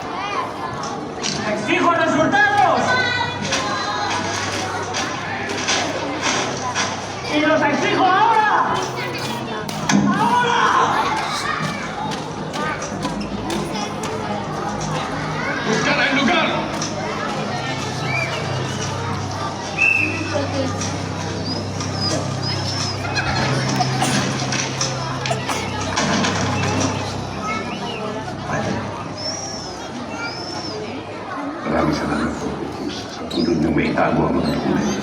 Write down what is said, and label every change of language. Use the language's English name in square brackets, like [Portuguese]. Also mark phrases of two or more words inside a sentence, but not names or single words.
[Spanish] ¡Exijo resultados! Mexico, ahora! ¡Ahora! Buscar el lugar. [Filipino] Maraming salamat po sa tulong niyong may itago ang mga dokumento.